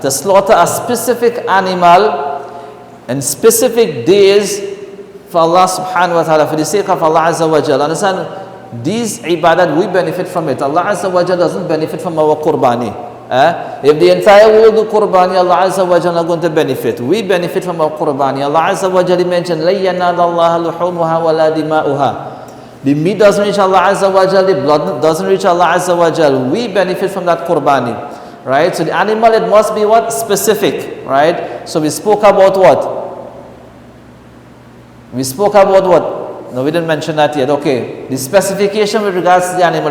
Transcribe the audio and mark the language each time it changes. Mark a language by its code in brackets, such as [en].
[en] To slaughter a specific animal in specific days for Allah subhanahu wa ta'ala, for the sake of Allah azza wa jalla. Understand? These ibadat, we benefit from it. Allah azza wa jalla doesn't benefit from our Qurbani. If the entire world do Qurbani, Allah Azza wa Jalla are going to benefit. We benefit from our Qurbani. Allah Azza wa Jalla mentioned, [ar] لَن يَنَالَ اللَّهَ لُحُومُهَا وَلَا دِمَاؤُهَا. [en] The meat doesn't reach Allah Azza wa Jalla, the blood doesn't reach Allah Azza wa Jalla. We benefit from that Qurbani. Right? So the animal, it must be what? Specific. Right? So we spoke about what? We spoke about what? No, we didn't mention that yet. Okay. The specification with regards to the animal.